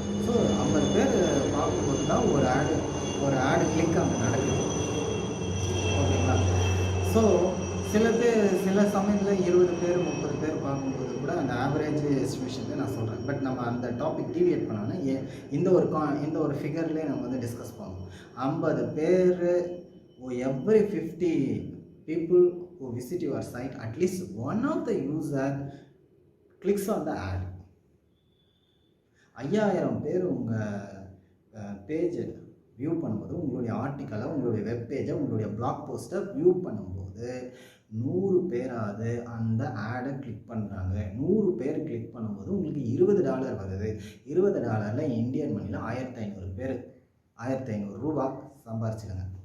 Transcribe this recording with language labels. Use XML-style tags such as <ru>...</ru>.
<ta>So 50 பேர் பார்க்கும்போது தான் ஒரு ஆடு கிளிக் அங்கே நடக்குது. ஓகேங்களா? ஸோ சில சமயத்தில் 20 பேர் 30 பேர் பார்க்கும்போது கூட அந்த ஆவரேஜ் எஸ்டிமேஷன் நான் சொல்கிறேன். பட் நம்ம அந்த டாபிக் டீவியேட் பண்ணாலும் இந்த ஒரு ஃபிகர்லேயே நம்ம வந்து டிஸ்கஸ் பண்ணுவோம்.</ta> <en>50 பேர் every 50 people who visit your site, at least one of the user clicks on the ad.</en> <ta>5000 பேர் உங்கள் பேஜை வியூ பண்ணும்போது, உங்களுடைய ஆர்டிக்கலை, உங்களுடைய வெப் பேஜை, உங்களுடைய பிளாக் போஸ்ட்டை வியூ பண்ணும்போது 100 பேராவது அந்த ஆடை கிளிக் பண்ணுறாங்க. 100 பேர் கிளிக் பண்ணும்போது உங்களுக்கு $20 வருது. $20 இந்தியன் மணியில் 1500 பேர் 1500 ரூபா சம்பாரிச்சிடுங்க.</ta>